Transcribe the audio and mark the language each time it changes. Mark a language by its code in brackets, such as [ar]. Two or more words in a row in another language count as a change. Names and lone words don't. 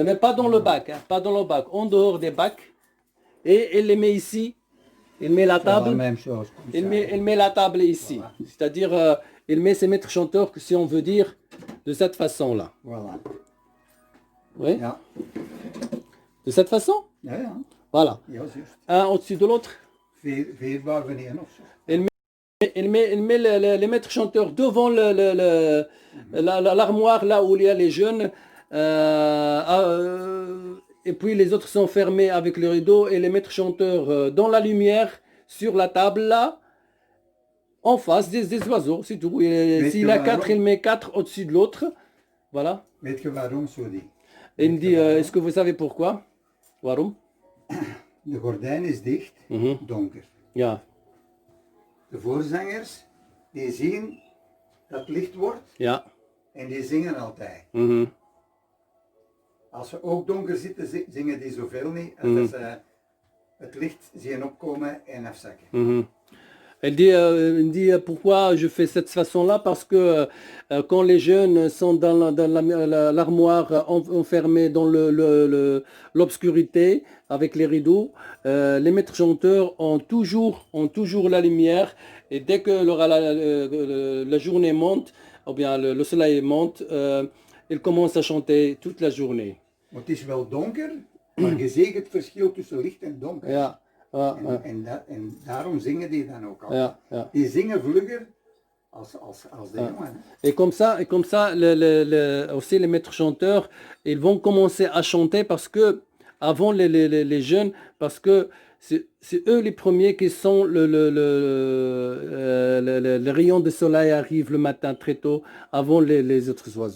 [fr] Mais pas dans le bac, hein, pas dans le bac, en dehors des bacs. Et il les met ici. Il met la C'est la table. même chose. Comme ça. Il met la table ici. Voilà. C'est-à-dire, il met ses maîtres chanteurs, si on veut dire, de cette façon-là. Voilà. Oui, [nl] Ja. [fr] de cette façon. [nl] Ja, ja. [fr] Voilà. [nl] Ja, juist. [fr] Un au-dessus de l'autre. [nl] Vier waar wanneer of zo. [fr] Il met les maîtres chanteurs devant l'armoire, là où il y a les jeunes. Et puis les autres sont fermés avec le rideau et les maîtres chanteurs dans la lumière, sur la table là, en face des oiseaux, c'est tout. S'il a 4, il met 4 au-dessus de l'autre. Voilà. [nl] Weet je waarom zo die? [fr] Et il me dit, est-ce que vous savez pourquoi? [nl] Waarom? De gordijn is dicht, donker. Ja, De voorzangers, die zien dat het licht wordt ja. en die zingen altijd. Als we ook donker zitten, zingen die zoveel niet, als dat ze het licht zien opkomen en afzakken. [fr] Il dit pourquoi je fais cette façon-là, parce que quand les jeunes sont dans l'armoire enfermés dans l'obscurité avec les rideaux, les maîtres chanteurs ont toujours la lumière, et dès que la journée monte, ou bien le soleil monte, ils commencent à chanter toute la journée. [nl] Het is wel donker, maar je ziet het verschil tussen licht en donker. Ja. En daarom zingen die dan ook al. Ja, ja. Die zingen vlugger als de jongen. [fr] Et comme ça aussi les maîtres chanteurs, ils vont commencer à chanter parce que, avant les jeunes, parce que c'est eux les premiers qui sont, le rayon de soleil arrive le matin très tôt, avant les autres oiseaux.